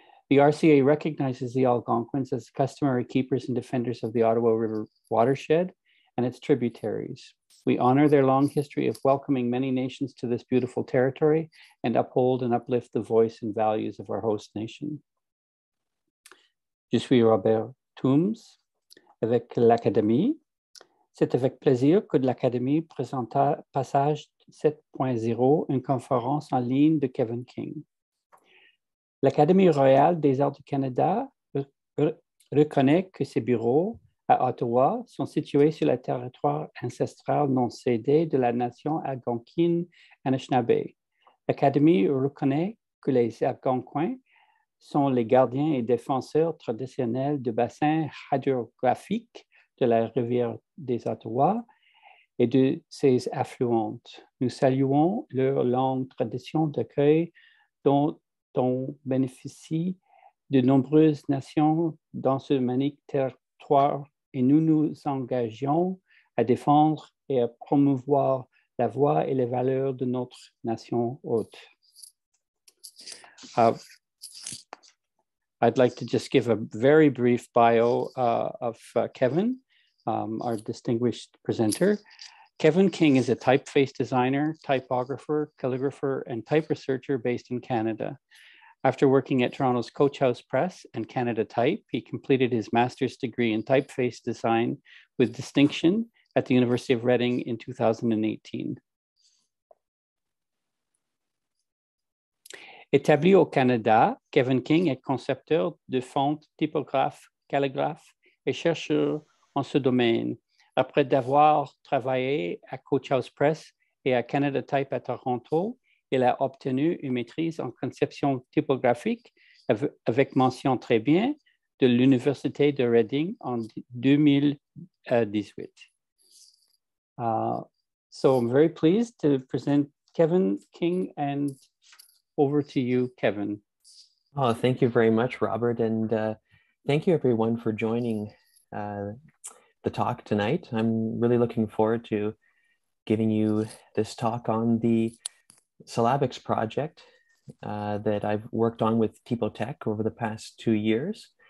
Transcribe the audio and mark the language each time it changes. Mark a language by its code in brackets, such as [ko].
[en] The RCA recognizes the Algonquins as customary keepers and defenders of the Ottawa River watershed and its tributaries. We honor their long history of welcoming many nations to this beautiful territory and uphold and uplift the voice and values of our host nation. [fr] Je suis Robert Toombs avec l'Académie. C'est avec plaisir que l'Académie présenta Passage 7.0, une conférence en ligne de Kevin King. L'Académie royale des arts du Canada reconnaît que ses bureaux à Ottawa sont situés sur le territoire ancestral non cédé de la nation algonquine Anishinaabe. L'Académie reconnaît que les Algonquins sont les gardiens et défenseurs traditionnels du bassin hydrographique de la rivière des Ottawa et de ses affluentes. Nous saluons leur longue tradition d'accueil dont bénéficient de nombreuses nations dans ce magnifique territoire et nous nous engageons à défendre et à promouvoir la voix et les valeurs de notre nation hôte. [en] I'd like to just give a very brief bio of Kevin, our distinguished presenter. Kevin King is a typeface designer, typographer, calligrapher, and type researcher based in Canada. After working at Toronto's Coach House Press and Canada Type, he completed his master's degree in typeface design with distinction at the University of Reading in 2018. [fr] Établi au Canada, Kevin King est concepteur de fontes, typographe, calligraphe et chercheur en ce domaine. Après d'avoir travaillé à Coach House Press et à Canada Type à Toronto, il a obtenu une maîtrise en conception typographique avec mention très bien de l'Université de Reading en 2018. [en] So I'm very pleased to present Kevin King, and over to you, Kevin. Oh, thank you very much, Robert. And thank you everyone for joining the talk tonight. I'm really looking forward to giving you this talk on the Syllabics project that I've worked on with Typotex over the past 2 years.